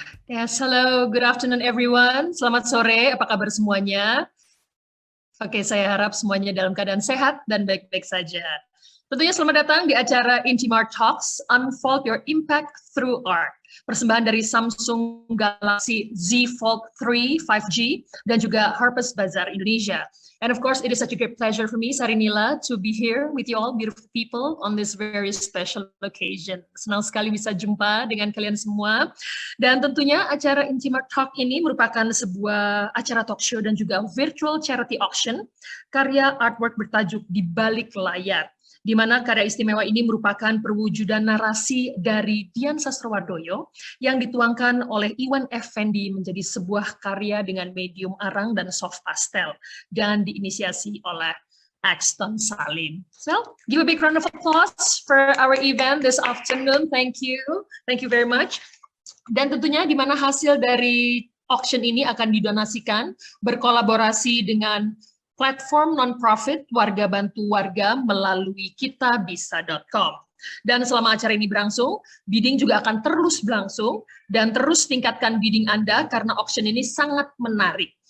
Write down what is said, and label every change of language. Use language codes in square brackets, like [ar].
[en] Yes, hello, good afternoon everyone. [id] Selamat sore, apa kabar semuanya? Oke, saya harap semuanya dalam keadaan sehat dan baik-baik saja. Tentunya selamat datang di acara Intimart Talks, Unfold Your Impact Through Art. Persembahan dari Samsung Galaxy Z Fold 3 5G dan juga Harper's Bazaar Indonesia. [en] And of course, it is such a great pleasure for me, Sarinila, to be here with you all beautiful people on this very special occasion. [id] Senang sekali bisa jumpa dengan kalian semua. Dan tentunya acara Intimate Talk ini merupakan sebuah acara talk show dan juga virtual charity auction karya artwork bertajuk Di Balik Layar, di mana karya istimewa ini merupakan perwujudan narasi dari Dian Sastrowardoyo yang dituangkan oleh Iwan Effendi menjadi sebuah karya dengan medium arang dan soft pastel dan diinisiasi oleh Axton Salim. [en] So, give a big round of applause for our event this afternoon. Thank you very much. [id] Dan tentunya di mana hasil dari auction ini akan didonasikan berkolaborasi dengan platform non-profit Warga Bantu Warga melalui kitabisa.com. Dan selama acara ini berlangsung, bidding juga akan terus berlangsung dan terus tingkatkan bidding Anda karena auction ini sangat menarik.